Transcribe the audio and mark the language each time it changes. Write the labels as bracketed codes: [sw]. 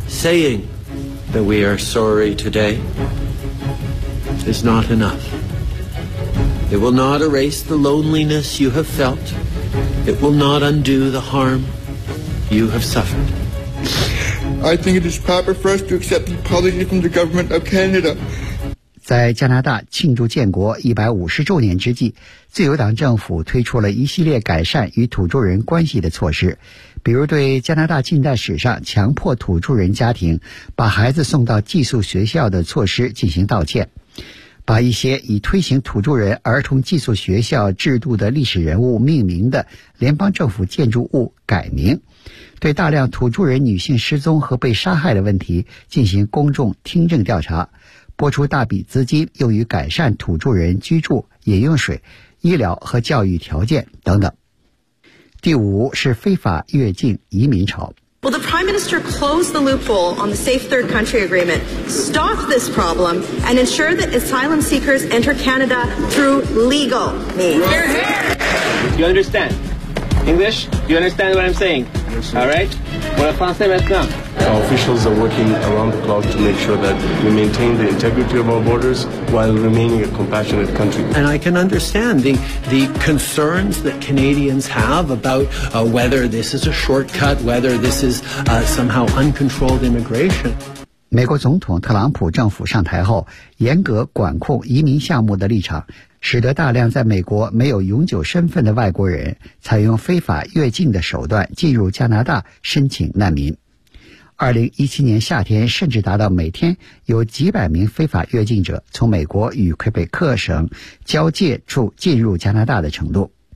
[en] Saying that we are sorry today is not enough. It will not erase the loneliness you have felt. It will not undo the harm you have suffered. I think it is proper for us to accept the apology from the government of Canada. [zh] 在加拿大庆祝建国150周年之际，自由党政府推出了一系列改善与土著人关系的措施，比如对加拿大近代史上强迫土著人家庭把孩子送到寄宿学校的措施进行道歉，把一些以推行土著人儿童寄宿学校制度的历史人物命名的联邦政府建筑物改名，对大量土著人女性失踪和被杀害的问题进行公众听证调查，拨出大笔资金用于改善土著人居住、饮用水、医疗和教育条件等等。第五是非法越境移民潮。 [en] Will the Prime Minister close the loophole on the Safe Third Country Agreement, stop this problem, and ensure that asylum seekers enter Canada through legal means? We're here! Do you understand? English? Do you understand what I'm saying? Yes, sir. All right? Our officials are working around the clock to make sure that we maintain the integrity of our borders while remaining a compassionate country. And I can understand the concerns that Canadians have about whether this is a shortcut, whether this is somehow uncontrolled immigration. [zh] 美国总统特朗普政府上台后，严格管控移民项目的立场，使得大量在美国没有永久身份的外国人采用非法越境的手段进入加拿大申请难民。 2017年夏天甚至达到每天有几百名非法越境者从美国与魁北克省交界处进入加拿大的程度。